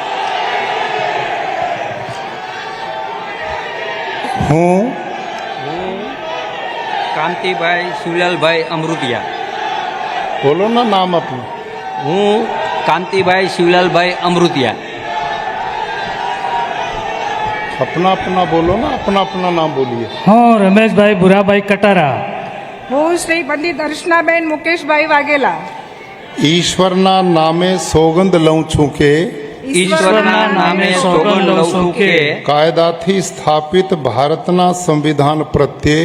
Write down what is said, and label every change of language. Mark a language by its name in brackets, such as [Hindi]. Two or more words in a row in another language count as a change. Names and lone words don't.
[Gujarati] હું કાંતિભાઈ શિવલાલભાઈ અમૃતિયા, બોલો ના નામ આપનું। હું કાંતિભાઈ શિવલાલભાઈ અમૃતિયા, [Hindi] अपना अपना बोलो ना, अपना अपना नाम बोलिए। [Gujarati] હું રમેશભાઈ ભૂરાભાઈ કટારા, હું શ્રી પંડિત દર્શનાબેન મુકેશભાઈ વાઘેલા ઈશ્વરના નામે સોગંદ લઉં છું કે ઈશ્વરના નામે સોગંદ લઉં છું કે કાયદાથી સ્થાપિત ભારતના સંવિધાન પ્રત્યે